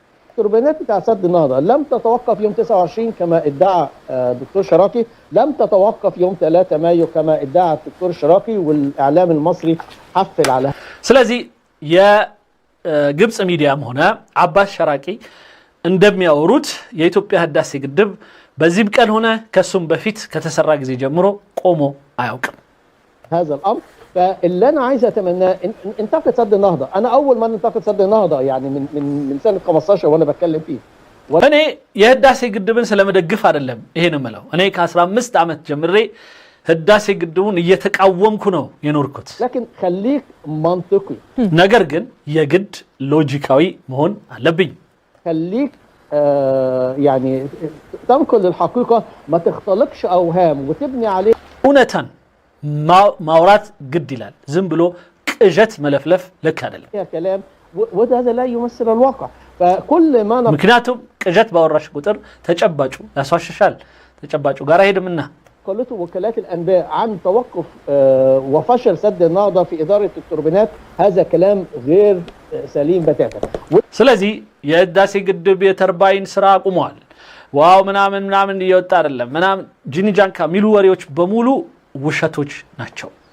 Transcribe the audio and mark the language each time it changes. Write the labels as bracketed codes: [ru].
[ar] التوربينات بتاع سد النهضة لم تتوقف يوم 29 كما ادعى الدكتور شراقي، لم تتوقف يوم 3 مايو كما ادعى الدكتور شراقي والإعلام المصري حفل على. [am] ስለዚህ የግብጽ ሚዲያም ሆነ አባስ ሸራቂ እንደሚያወሩት የኢትዮጵያ ህዳሴ ግድብ በዚህም ቀን ሆነ ከሱም በፊት ከተሰራ ጊዜ ጀምሮ ቆሞ አያውቅም። [ar] هذا الأمر فاللي انا عايز اتمناه انتقد سد النهضه، انا اول ما انتقد سد النهضه يعني من سنه 15 وانا بتكلم فيه. [am] እኔ የህዳሴ ግድብን ስለመደግፍ አይደለም ይሄን እምለው። እኔ ከ15 ዓመት ጀምሬ ህዳሴ ግድቡን እየተቃወምኩ ነው የኖርኩት። [ar] لكن خليك منطقي [am] ነገር ግን የግድ ሎጂካዊ መሆን አለብኝ። [ar] خليك يعني تنقل الحقيقه ما تختلقش اوهام وتبني عليه [am] እውነታን ማውራት ግድ ይላል። ዝም ብሎ ቅዠት መለፍለፍ ልክ አይደለም። [ar] كلام وهذا لا يمثل الواقع فكل ما [am] ምክንያቱም ቅዠት ባወራሽ ቁጥር ተጨባጩ ያስዋሽሻል። ተጨባጩ ጋር አይሄድምና [ar] قالته وكالات الانباء عن توقف وفشل سد النهضه في اداره التوربينات هذا كلام غير سليم بتاتا. [am] ስለዚህ የህዳሴ ግድብ የተርባይን ስራ አቁሟል ዋው ምናምን እየወጣ አይደለም ምናምን ጂኒጃንካ ሚሉ ወሬዎች በሙሉ ውሸቶች ናቸው።